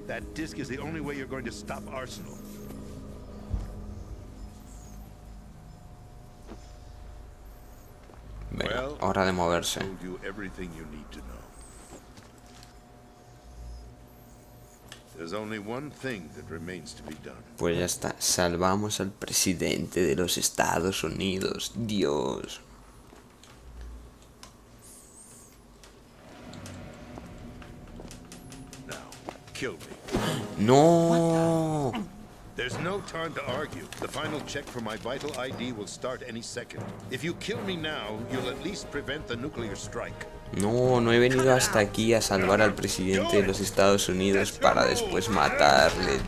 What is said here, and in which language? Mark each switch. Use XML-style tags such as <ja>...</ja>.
<en>That disk is the only way you're going to stop Arsenal.</en> <es>Venga, hora de moverse.</es> <en>Told you everything you need to know. There's only one thing that remains to be done.</en> <es>Pues ya está, salvamos al presidente de los Estados Unidos. Dios.</es> <en>Now, kill me. No. There's no time to argue. The final check for my vital ID will start any second. If you kill me now, you'll at least prevent the nuclear strike.</en> <es>No, no he venido hasta aquí a salvar al presidente de los Estados Unidos para después matarle.</es>